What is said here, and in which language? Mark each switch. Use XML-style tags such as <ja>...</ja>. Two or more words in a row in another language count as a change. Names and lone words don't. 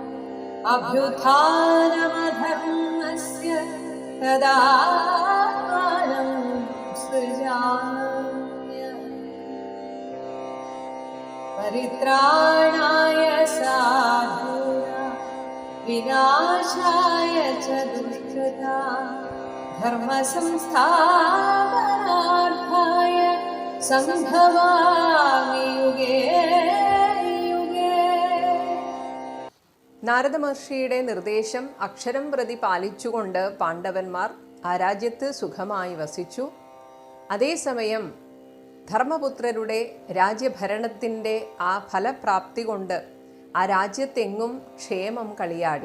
<sa>अभ्युत्थानमधर्मस्य तदात्मानं सृजाम्यहम् परित्राणाय साधूनां विनाशाय च दुष्कृतां धर्मसंस्थापनार्थाय സംഭവാമി യുഗേ യുഗേ.</sa> <ml>നാരദ മഹർഷിയുടെ നിർദ്ദേശം അക്ഷരം പ്രതി പാലിച്ചുകൊണ്ട് പാണ്ഡവന്മാർ ആ രാജ്യത്ത് സുഖമായി വസിച്ചു. അതേസമയം ധർമ്മപുത്രരുടെ രാജ്യഭരണത്തിൻ്റെ ആ ഫലപ്രാപ്തി കൊണ്ട് ആ രാജ്യത്തെങ്ങും ക്ഷേമം കളിയാടി.</ml>